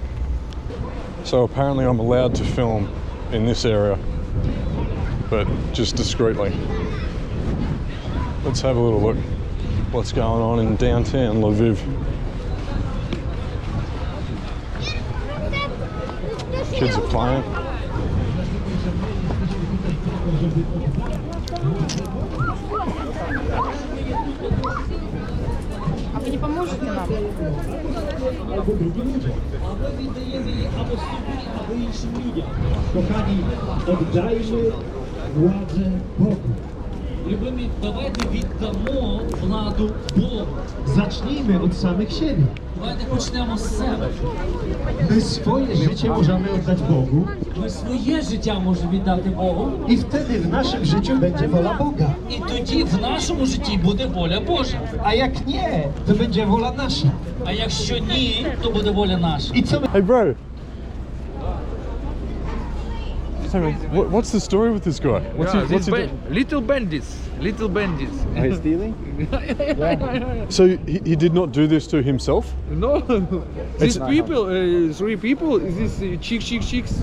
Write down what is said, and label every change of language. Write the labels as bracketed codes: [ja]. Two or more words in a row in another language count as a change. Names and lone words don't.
[en] So apparently I'm allowed to film in this area, but just discreetly. Let's have a little look what's going on in downtown Lviv. Kids are playing. [ru] А вы не поможете нам? [pl] Kochani, oddajmy władzę Bogu. [uk] Любимі, давайте віддамо владу Богу. [pl] Zacznijmy od samych siebie. [uk] Давайте почнемо з себе. [pl] My swoje życie możemy oddać Bogu [uk] Ми своє життя можемо віддати Богу. [pl] i wtedy w naszym życiu będzie wola Boga. [uk] І тоді в нашому житті буде воля Божа. [pl] A jak nie, to będzie wola nasza. [uk] А якщо ні, то буде воля наша. [pl] I co my... [en] Hey bro! Tell me, what's the story with this guy? What's he doing? Little bandits. Are you stealing? So he did not do this to himself? No, these people, 3 people, these chicks.